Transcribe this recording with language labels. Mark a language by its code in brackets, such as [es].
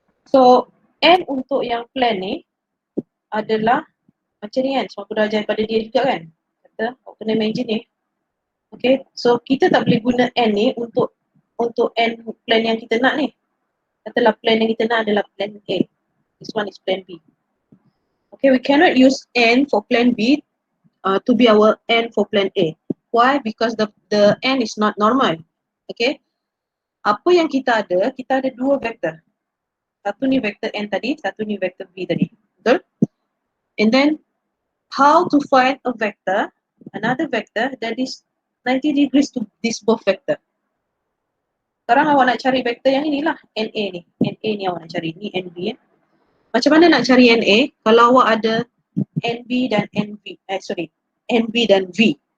[ms] So N untuk yang plan ni adalah macam ni kan. Sebab aku dah ajar pada dia juga kan. Kata, awak kena imagine ni. Okay, so kita tak boleh guna N ni untuk N plan yang kita nak ni. Katalah plan yang kita nak adalah plan A. [en] This one is plan B. Okay, we cannot use N for plan B to be our N for plan A. Why? Because the N is not normal. [ms] Okay, apa yang kita ada dua vektor. Satu ni vektor N tadi, satu ni vektor B tadi. Betul? [en] And then, how to find a vector, another vector that is 90 degrees to this both vector. [ms] Sekarang awak nak cari vektor yang inilah, NA ni. NA ni awak nak cari, ni NB ya. Macam mana nak cari NA kalau awak ada NB dan NB dan V.